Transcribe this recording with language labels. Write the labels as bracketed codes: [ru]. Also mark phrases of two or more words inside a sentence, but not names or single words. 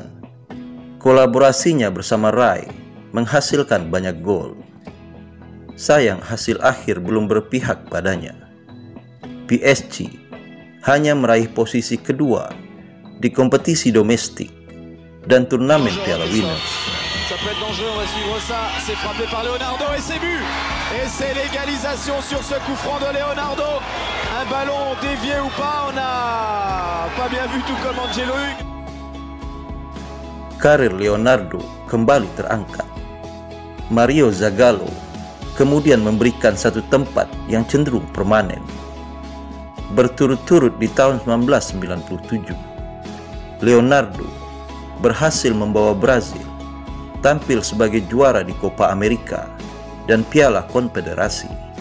[id] Kolaborasinya bersama Rai menghasilkan banyak gol. Sayang hasil akhir belum berpihak padanya. PSG hanya meraih posisi kedua di kompetisi domestik dan turnamen Piala Winners. [fr] Ça peut être dangereux, on va suivre ça. C'est frappé par Leonardo et c'est but. Et c'est l'égalisation sur ce coup franc de Leonardo. Un ballon dévié ou pas, on n'a pas bien vu tout comme Angelo Hugues. [id] Karir Leonardo kembali terangkat. Mario Zagallo kemudian memberikan satu tempat yang cenderung permanen. Berturut-turut di tahun 1997, Leonardo berhasil membawa Brazil tampil sebagai juara di Copa America dan Piala Konfederasi.